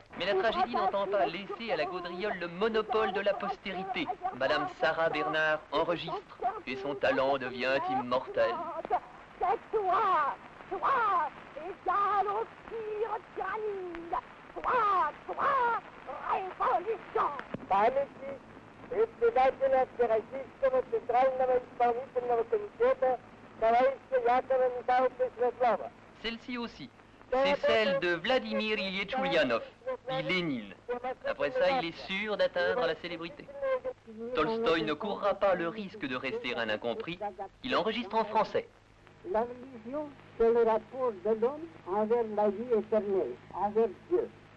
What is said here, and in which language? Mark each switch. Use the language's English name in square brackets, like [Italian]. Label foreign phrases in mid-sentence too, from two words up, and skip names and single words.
[French] Mais la tragédie n'entend pas laisser à la gaudriole le monopole de la postérité. Madame Sarah Bernard enregistre et son talent devient immortel. C'est toi, égal au cire tyrannide. Toi, révolution. [Russian] Памяти председателя Всероссийского Центрального исполнительного комитета товарища Якова Михайловича Светлова. [French] Celle-ci aussi, c'est celle de Vladimir Ilyich Ulyanov, dit Lénine. Après ça, il est sûr d'atteindre la célébrité. Tolstoï ne courra pas le risque de rester un incompris, il enregistre en français. La religion, c'est le rapport de l'homme envers la vie éternelle, envers Dieu.